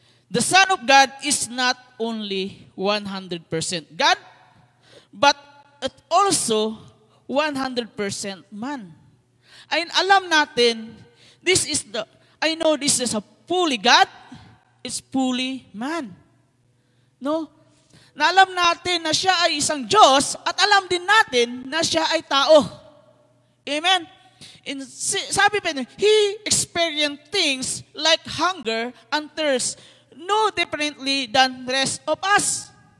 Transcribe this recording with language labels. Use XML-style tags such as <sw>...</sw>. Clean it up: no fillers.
<en>The Son of God is not only 100% God, but also 100% man.</en> <tl>Ay alam natin,</tl> <en>I know this is a fully God, it's fully man. No?</en> <tl>Na alam natin na siya ay isang Diyos at alam din natin na siya ay tao.</tl> <en>Amen?</en> <tl>Sabi pa niya,</tl> <en>He experienced things like hunger and thirst no differently than the rest of us.</en>